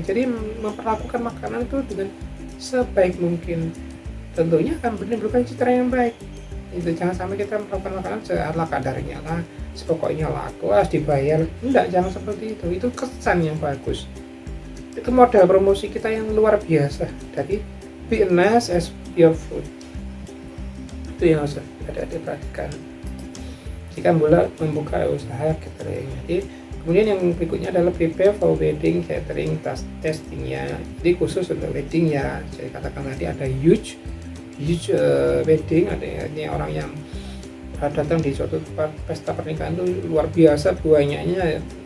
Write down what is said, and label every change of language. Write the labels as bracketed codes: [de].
[id] Jadi memperlakukan makanan itu dengan sebaik mungkin, tentunya akan menimbulkan citra yang baik. Itu jangan sampai kita melakukan makanan seala kadarnya lah, sepokoknya laku harus dibayar. Enggak, jangan seperti itu. Itu kesan yang bagus. Itu modal promosi kita yang luar biasa. [en] Jadi be nice as your food. [id] Itu yang harus ada diperhatikan jika mulai membuka usaha catering. Jadi kemudian yang berikutnya adalah [en] prepare for wedding catering [id] testingnya. Jadi khusus untuk wedding ya. Jadi katakan tadi ada [en] huge wedding, [id] ada orang yang datang di suatu tempat pesta pernikahan itu luar biasa banyaknya.